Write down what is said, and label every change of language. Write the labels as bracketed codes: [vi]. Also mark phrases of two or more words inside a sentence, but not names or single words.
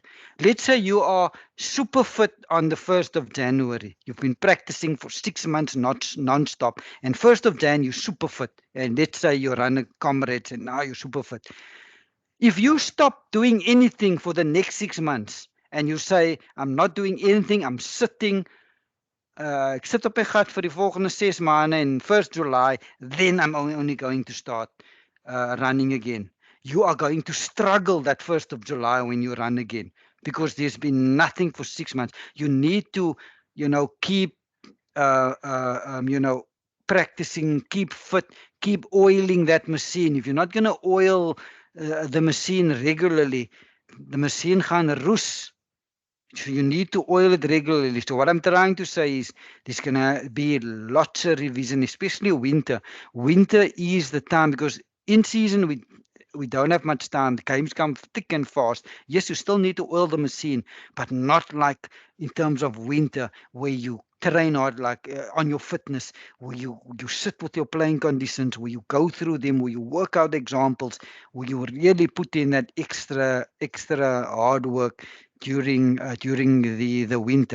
[en] Let's say you are super fit on the 1st of January. You've been practicing for 6 months, not non-stop. And 1st of Jan, you're super fit. And let's say you run a comrades and now you're super fit. If you stop doing anything for the next 6 months and you say, I'm not doing anything, I'm sitting, [af] ek sit op my gat vir die volgende 6 maande en [en] 1st July, then I'm only going to start running again. You are going to struggle that 1st of July when you run again because there's been nothing for 6 months. You need to, keep, practicing, keep fit, keep oiling that machine. If you're not going to oil the machine regularly, the machine [af] gaan roes. [en] So you need to oil it regularly. So what I'm trying to say is there's gonna be lots of revision, especially winter. Winter is the time because in season we don't have much time. The games come thick and fast. Yes, you still need to oil the machine, but not like in terms of winter where you train hard, like on your fitness, where you sit with your playing conditions, where you go through them, where you work out examples, where you really put in that extra hard work during the winter.